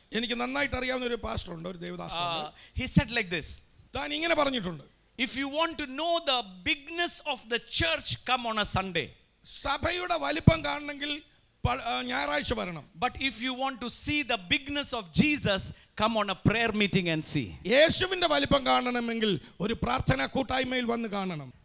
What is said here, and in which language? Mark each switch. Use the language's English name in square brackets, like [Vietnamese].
[Malayalam] എനിക്ക് നന്നായിട്ട് അറിയാവുന്ന ഒരു പാസ്റ്റർ ഉണ്ട്, ഒരു ദേവദാസനുണ്ട്. [English] He said like this. [Malayalam] താൻ ഇങ്ങനെ പറഞ്ഞിട്ടുണ്ട്, [English] if you want to know the bigness of the church, come on a Sunday. [Malayalam] സഭയുടെ വലിപ്പം കാണണമെങ്കിൽ ഞായറാഴ്ച വരണം. [English] But if you want to see the bigness of Jesus, come on a prayer meeting and see. [Malayalam] യേശുവിന്റെ വലിപ്പം കാണണമെങ്കിൽ ഒരു പ്രാർത്ഥനാ കൂട്ടായ്മയിൽ വന്ന് കാണണം.